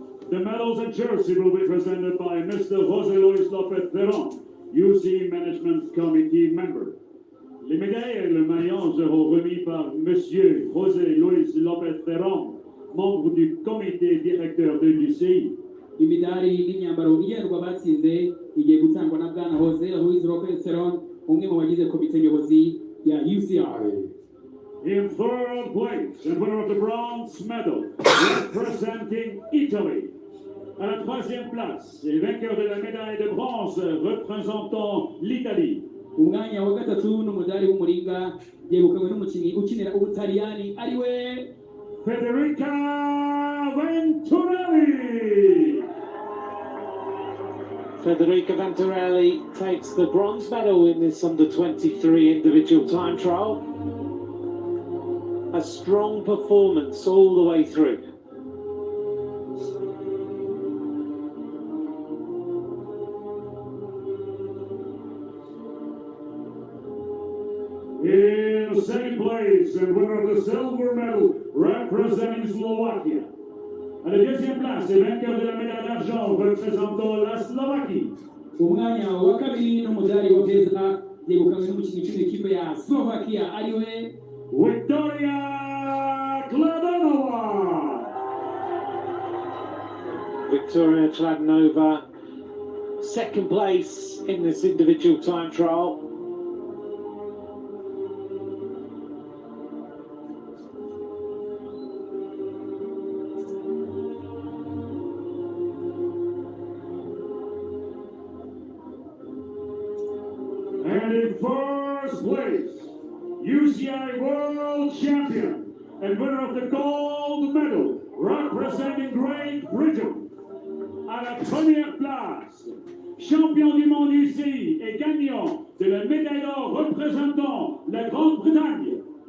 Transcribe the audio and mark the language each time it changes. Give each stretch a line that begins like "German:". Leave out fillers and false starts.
English: The medals and jersey will be presented by Mr. José Luis López Ferrón, UCI Management Committee member.
French: Les médailles et le maillot seront remis par Monsieur José Luis López Ferrón, membre du comité directeur de l'UCI.
Kinyarwanda: Imidari n'imyambaro igendwa batsinze igiye gutangwa na Bwana Jose Luis Lopez Ferron, umwe mu bagize komite nyobozi ya UCI.
English: In third place, and winner of the bronze medal, representing Italy.
French: À la troisième place, et vainqueur de la médaille de bronze représentant l'Italie.
Kinyarwanda: Umwanya wa gatatu n'umudari w'umuringa yegukanywe n'umukinnyi ukinira Ubutaliyani ariwe Federica Venturelli.
English: Federica Venturelli takes the bronze medal in this under-23 individual time trial. A strong performance all the way through. In second place, and winner of the silver medal, representing Slovakia.
French: À la deuxième place, et vainqueur de la médaille d'argent, représentant la Slovaquie.
Kinyarwanda: umwanya wa kabiri n'umudari wa feza yegukanywe n'umukinnyi w'ikipe ya Slovakia ariwe Victoria Kladanova.
English: Victoria Chladnova, second place in this individual time trial. And in first place, UCI World Champion and winner of the gold medal, representing Great Britain.
French: À la première place, champion du monde UCI et gagnant de la médaille d'or représentant la Grande-Bretagne.